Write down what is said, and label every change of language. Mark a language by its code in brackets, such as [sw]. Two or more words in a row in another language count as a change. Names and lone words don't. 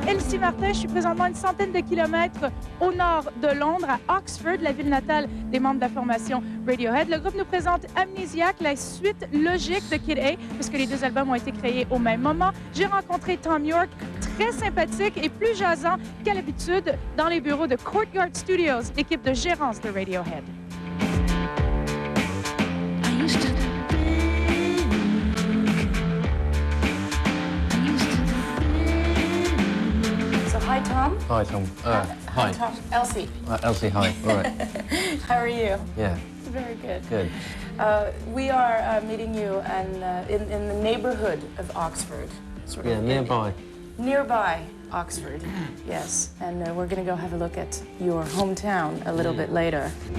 [fr] Lucie Martin, je suis présentement à une centaine de kilomètres au nord de Londres, à Oxford, la ville natale des membres de la formation Radiohead. Le groupe nous présente Amnesiac, la suite logique de Kid A, puisque les deux albums ont été créés au même moment. J'ai rencontré Tom York, très sympathique et plus jasant qu'à l'habitude dans les bureaux de Courtyard Studios, l'équipe de gérance de Radiohead. [en] Hi, Tom. Hi, Tom. Hi. Tom. Elsie. Elsie, hi. All right. How are you? Yeah. Very good. Good. We are meeting you in the neighborhood of Oxford. Sort of nearby. Nearby Oxford, yes. And we're going to go have a look at your hometown a little bit later.